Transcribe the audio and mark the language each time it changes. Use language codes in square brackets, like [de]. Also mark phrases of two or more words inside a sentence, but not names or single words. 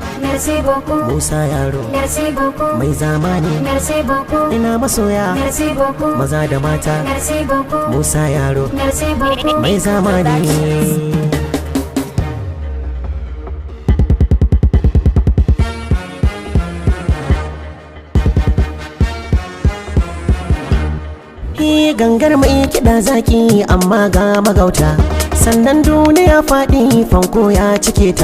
[fr] merci beaucoup. [ha] Musa yaro, [fr] merci beaucoup. [ha] mai zamani, [fr] merci beaucoup. [ha] ina masoya, [fr] merci beaucoup. [ha] maza da mata, [fr] merci beaucoup. [ha] Musa yaro, [fr] merci beaucoup. [ha] mai zamani. Gangar mai kiɗa zaki amma ga magauta, sannan duniya faɗi fanko ya cike ta.